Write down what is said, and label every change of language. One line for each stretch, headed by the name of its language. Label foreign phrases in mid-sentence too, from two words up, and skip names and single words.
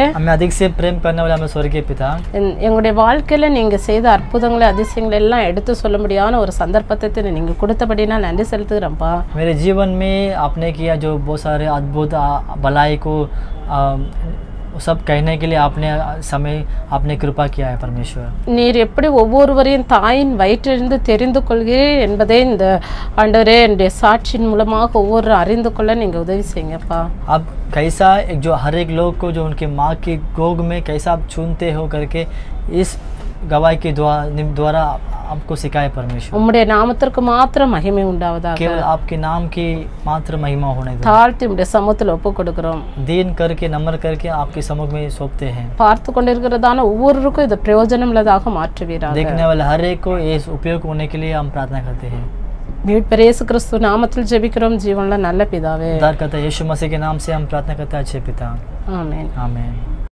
Hindi: हमें अधिक से प्रेम करने वाले हमें स्वर्गीय पिता,
Tamil: எங்களுடைய வாழ்க்கையில் நீங்கள் செய்த அற்புதங்களை அதிசயங்களை எல்லாம் எடுத்து சொல்ல முடியாத ஒரு சந்தர்ப்பத்தை நீங்கள் கொடுத்தபடினா நன்றி செலுத்துகிறேன்ப்பா.
Hindi: मेरे जीवन में आपने किया जो बहुत सारे अद्भुत भलाई को सब कहने के लिए आपने कृपा किया है परमेश्वर।
Tamil: நீர் எப்படி ஒவ்வொருவரையும் தாயின் வயிற்றிலிருந்து தெரிந்து கொள்கிறீர் என்பதை இந்த ஆண்டவரே என்னுடைய சாட்சியின் மூலமாக ஒவ்வொரு அறிந்து கொள்ள நீங்கள் உதவி செய்யுங்கப்பா.
Hindi: आप कैसा जो हर एक लोग को जो उनके माँ की गोद में कैसा आप चुनते हो करके इस गवाही के द्वारा आपको सिखाए परमेश्वर।
Tamil: உம்முடைய நாமத்திற்கு மாத்திரம் மகிமை உண்டாவதாக.
Hindi: केवल आपके नाम की मात्र महिमा होने दो।
Tamil: தாழ்த்தி உம்முடைய சமூகத்தில் ஒப்பு கொடுக்கிறோம்.
Hindi: दीन करके नम्र करके आपके सम्मुख में सौंपते हैं।
Tamil: பார்த்து கொண்டிருக்கிறதான ஒவ்வொருவருக்கும் இது பிரயோஜனம் உள்ளதாக மாற்றுவீராக.
Hindi: देखने वाले हर एक को ये उपयोग होने के लिए हम प्रार्थना करते हैं।
Tamil: மீட்பர் இயேசு கிறிஸ்து நாமத்தில் ஜெபிக்கிறோம் ஜீவனுள்ள நல்ல பிதாவே.
Hindi: उद्धारकर्ता यीशु मसीह के नाम से हम प्रार्थना करते हैं अच्छे पिता। आमीन। आमीन।